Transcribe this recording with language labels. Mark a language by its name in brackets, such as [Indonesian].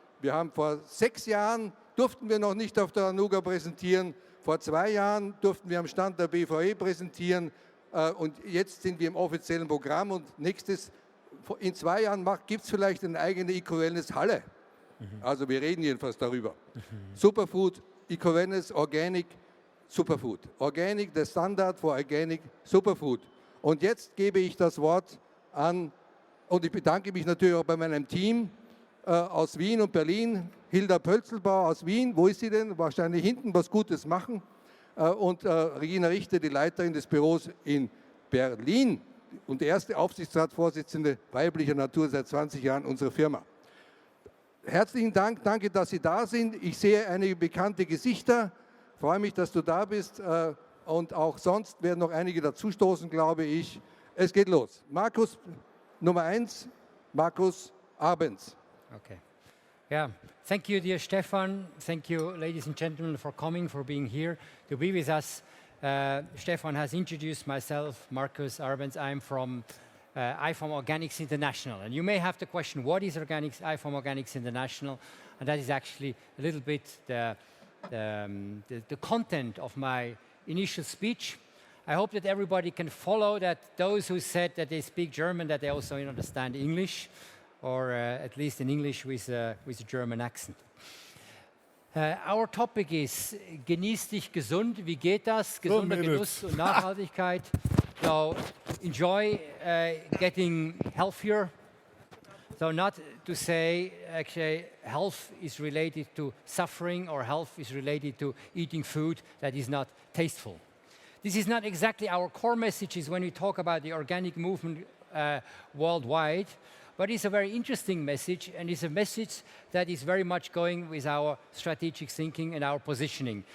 [German] Wir haben vor 6 Jahren, durften wir noch nicht auf der ANUGA präsentieren, vor 2 Jahren durften wir am Stand der BVE präsentieren und jetzt sind wir im offiziellen Programm und in 2 Jahren gibt es vielleicht eine eigene Eco-Wellness-Halle. Also wir reden jedenfalls darüber. [English] Superfood, Eco-Wellness, Organic, Superfood. Organic, the standard for organic Superfood. [German] Und jetzt gebe ich das Wort an, und ich bedanke mich natürlich auch bei meinem Team aus Wien und Berlin, Hilda Pölzelbauer aus Wien, wo ist sie denn? Wahrscheinlich hinten was Gutes machen. Und Regina Richter, die Leiterin des Büros in Berlin und die erste Aufsichtsratsvorsitzende weiblicher Natur seit 20 Jahren unserer Firma. Herzlichen Dank, danke, dass Sie da sind. Ich sehe einige bekannte Gesichter. Ich freue mich, dass du da bist und auch sonst werden noch einige dazustoßen, glaube ich. Es geht los. Markus, Nummer 1, Markus Abends. [English] Okay. Yeah. Thank you, dear Stefan. Thank you, ladies and gentlemen, for coming, for being here to be with us. Stefan has introduced myself, Markus Arbenz. I'm from IFOM Organics International. And you may have the question, what is IFOM Organics International? And that is actually a little bit the content of my initial speech. I hope that everybody can follow, that those who said that they speak German, that they also understand English, or at least in English with a German accent. Our topic is [German] Genieß dich gesund. Wie geht das? Gesunder Genuss und Nachhaltigkeit. [English] So enjoy getting healthier. So not to say actually health is related to suffering or health is related to eating food that is not tasteful. This is not exactly our core messages when we talk about the organic movement worldwide, but it's a very interesting message, and it's a message that is very much going with our strategic thinking and our positioning.